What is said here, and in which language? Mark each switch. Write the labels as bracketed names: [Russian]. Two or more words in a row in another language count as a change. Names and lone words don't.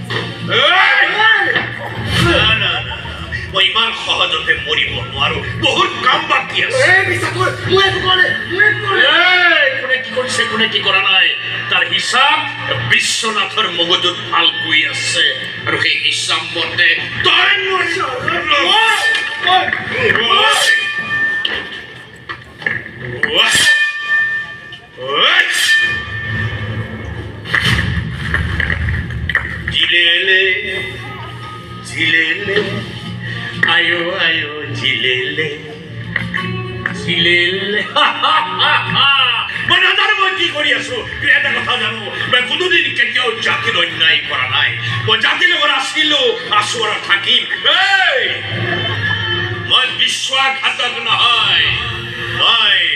[Assamese] মই ইমান সহজতে মৰিব নোৱাৰো, বহুত কাম বাকী আছে। কোনে কি কৰিছে কোনে কি কৰা নাই তাৰ হিচাপ বিশ্বনাথৰ মগজুত ভালকৈ আছে, আৰু সেই হিচাপ মতে তই [Sindhi] झिलेले झिलेले आयो आयो झिलेले झिलेले [Assamese] মই নাজানো মই কি কৰি আছো। কিন্তু এটা কথা জানো, মই কোনোদিন কেতিয়াও জাতিৰ অন্যায় কৰা নাই। মই জাতিৰ লগত আছিলো, আছো আৰু থাকিম। মই বিশ্বাসঘাতক নহয়, মই